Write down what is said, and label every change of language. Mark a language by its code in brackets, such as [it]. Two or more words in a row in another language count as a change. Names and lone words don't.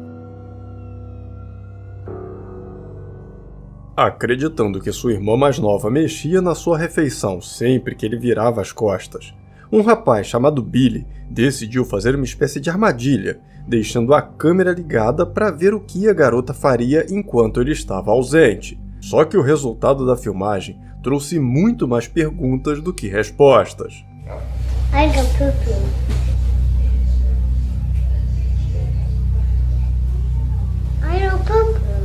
[pt] Acreditando que sua irmã mais nova mexia na sua refeição sempre que ele virava as costas, um rapaz chamado Billy decidiu fazer uma espécie de armadilha, deixando a câmera ligada para ver o que a garota faria enquanto ele estava ausente. Só que o resultado da filmagem trouxe muito mais perguntas do que respostas. [en] I go poo-poo. I go poo-poo.